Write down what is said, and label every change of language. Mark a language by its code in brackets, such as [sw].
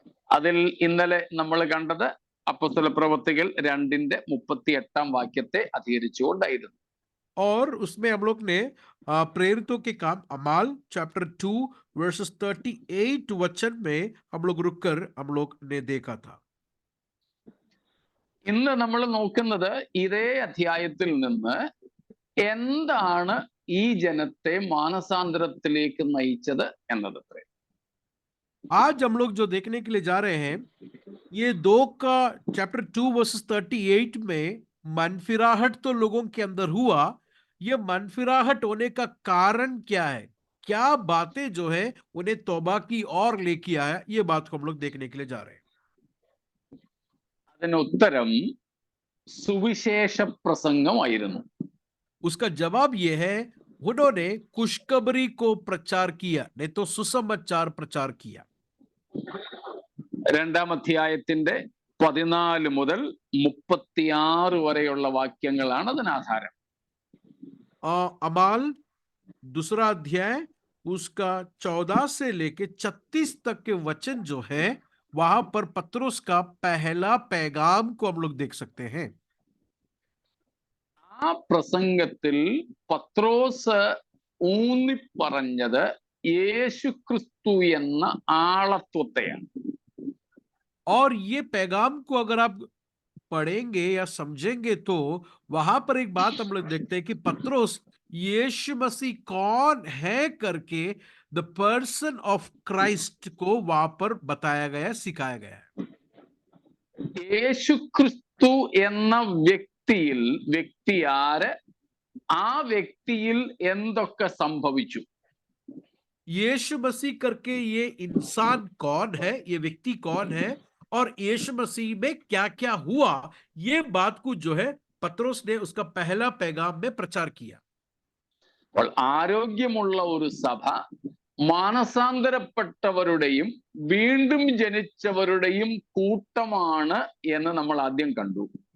[ml] അതിൽ ഇന്നലെ നമ്മൾ കണ്ടത് അപ്പോസ്തല പ്രവൃത്തികൾ 2-ന്റെ 38-ാം വാക്യത്തെ അധികരിച്ചുകൊണ്ടായിരുന്നു. [hi] और उसमें हम लोग ने प्रेरितों के काम अमाल चैप्टर 2 वर्सेस 38 वचन में हम लोग रुककर हम लोग ने देखा था. [ml] ഇന്ന് നമ്മൾ നോക്കുന്നത് ഇതേ അധ്യായത്തിൽ നിന്ന് എന്താണ് ഈ ജനത്തെ മാനസാന്തരത്തിലേക്ക് നയിച്ചത് എന്നതത്രേ. [hi] आज हम लोग जो देखने के लिए जा रहे हैं, ये 2 का चैप्टर 2 वर्सेस 38 में मनफिराहट तो लोगों के अंदर हुआ, ये मनफिराहट होने का कारण क्या है, क्या बातें जो है उन्हें तौबा की ओर लेके आया, ये बात को हम लोग देखने के लिए जा रहे हैं. [ml] അതിന് ഉത്തരം സുവിശേഷ പ്രസംഗമായിരുന്നു. [hi] उसका जवाब ये है, उन्होंने खुशखबरी को प्रचार किया, नहीं तो सुसमाचार प्रचार किया. [ml] 2-ാം അധ്യായത്തിന്റെ 14 മുതൽ 36 വരെയുള്ള വാക്യങ്ങളാണ് അതിനാധാരം. [hi] अमाल 2रा अध्याय उसका 14 से लेके 36 तक के वचन जो है, वहां पर पत्रुस का पहला पैगाम को हम लोग देख सकते हैं. [ml] ആ പ്രസംഗത്തിൽ പത്രോസ് ഊന്നി പറഞ്ഞത് യേശുക്രിസ്തു എന്ന ആളത്വത്തെയാണ്. [hi] और ये पैगाम को अगर आप पढ़ेंगे या समझेंगे तो वहां पर एक बात हम लोग देखते हैं कि पत्रोस यीशु मसीह कौन है करके [en] the person of Christ [hi] को वहां पर बताया गया, सिखाया गया है. [ml] യേശുക്രിസ്തു എന്ന വ്യക്തി ആര്, ആ വ്യക്തിയിൽ എന്തൊക്കെ സംഭവിച്ചു, [hi] यीशु मसीह करके ये इंसान कौन है, ये व्यक्ति कौन है, और यीशु मसीह में क्या क्या हुआ, ये बात को जो है पत्रोस ने उसका पहला पैगाम में प्रचार किया. [ml] അപ്പോൾ ആരോഗ്യമുള്ള ഒരു സഭ മാനസാന്തരപ്പെട്ടവരുടെയും വീണ്ടും ജനിച്ചവരുടെയും കൂട്ടമാണ് എന്ന് നമ്മൾ ആദ്യം കണ്ടു.